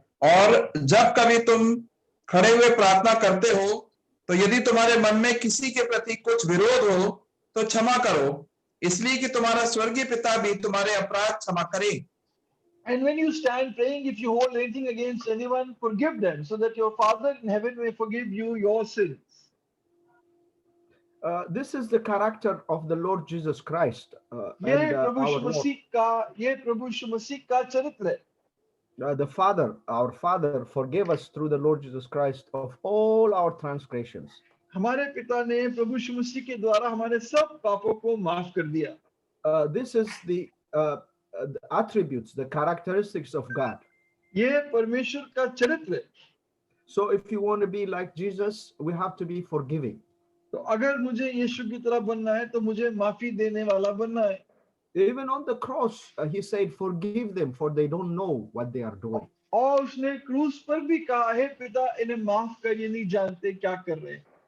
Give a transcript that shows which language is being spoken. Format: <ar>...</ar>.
<hi>और जब कभी तुम खड़े हुए प्रार्थना करते हो तो यदि तुम्हारे मन में किसी के प्रति कुछ विरोध हो तो क्षमा करो, इसलिए कि तुम्हारा स्वर्गीय पिता भी तुम्हारे अपराध क्षमा करे।</hi> <en>And when you stand praying, if you hold anything against anyone, forgive them, so that your Father in heaven may forgive you your sins. This is the character of the Lord Jesus Christ</en> <hi>ये</hi> <en>and</en> <hi>Prabhu</hi> <en>our</en> <hi>Yeshu</hi> <en>Lord.</en> <hi>मसीह का ये प्रभु यीशु मसीह का चरित्र है।</hi> <en>The Father, our Father, forgave us through the Lord Jesus Christ of all our transgressions.</en> <hi>हमारे पिता ने प्रभु यीशु मसीह के द्वारा हमारे सब पापों को माफ कर दिया।</hi> <en>This is the attributes, the characteristics of God.</en> <hi>ये परमेश्वर का चरित्र है।</hi> <en>So if you want to be like Jesus, we have to be forgiving.</en> <hi>तो अगर मुझे यीशु की तरह बनना है तो मुझे माफी देने वाला बनना है।</hi> <en>Even on the cross, he said, "Forgive them, for they don't know what they are doing."</en> <hi>और उसने क्रूस पर भी कहा है, पिता इन्हें माफ कर, ये नहीं जानते क्या कर रहे हैं।</hi>